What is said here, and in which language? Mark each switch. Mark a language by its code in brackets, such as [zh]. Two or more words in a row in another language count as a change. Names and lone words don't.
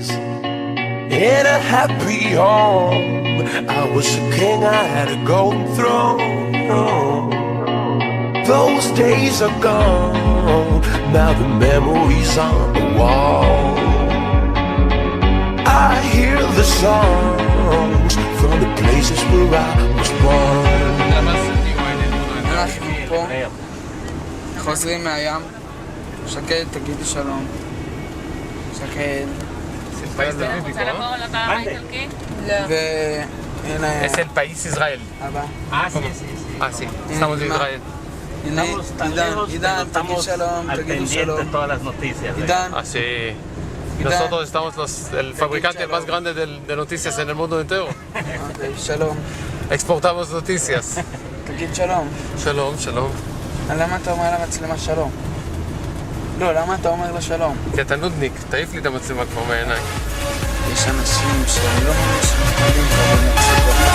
[en] In a happy home, I was a king, I had a golden throne. Those days are gone, now the memories on the wall. I hear the songs from the places where I was born. [he] אנחנו פה, חוזרים מהים. שקד, תגידי שלום. שקד. רוצה לבוא לבא האיטלקי? לא. והנה... [es] Es el país Israel. [he] אבא. [es] Ah, sí. Estamos en Israel. [he] הנה, עידן, תגיד שלום, תגידו שלום. עידן. [es] Ah, sí. Nosotros estamos el fabricante más grande de noticias en el mundo entero. [he] אוקיי, שלום. [es] Exportamos noticias. [he] תגיד שלום. שלום, שלום. למה אתה אומר למצלמה שלום? לא, למה אתה אומר לה שלום? כי אתה נודניק, תעיף לי את המצלמה כבר מהעיניים. יש אנשים שהם לא ממש מתחילים כבר במקסיקו.